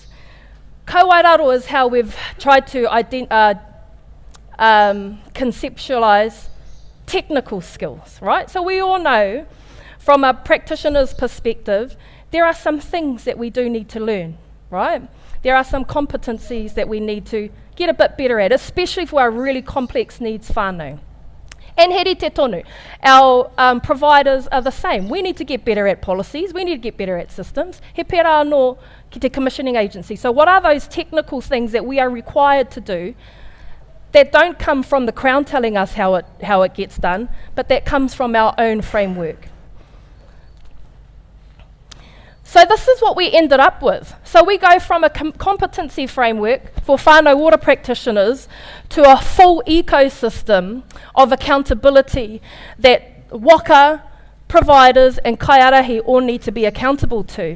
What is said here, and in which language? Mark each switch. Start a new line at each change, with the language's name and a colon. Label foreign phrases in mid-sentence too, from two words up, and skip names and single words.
English: Kauwairaro is how we've tried to conceptualise technical skills, right? So we all know, from a practitioner's perspective, there are some things that we do need to learn, right? There are some competencies that we need to get a bit better at, especially for our really complex needs whānau.
Māori: And heri te tonu,
English: our providers are the same. We need to get better at policies, we need to get better at systems.
Māori: He pērā anō ki te
English: commissioning agency. So what are those technical things that we are required to do that don't come from the Crown telling us how it gets done, but that comes from our own framework? So this is what we ended up with. So we go from a competency framework for Whānau Ora practitioners to a full ecosystem of accountability that waka, providers and kaiarahi all need to be accountable to.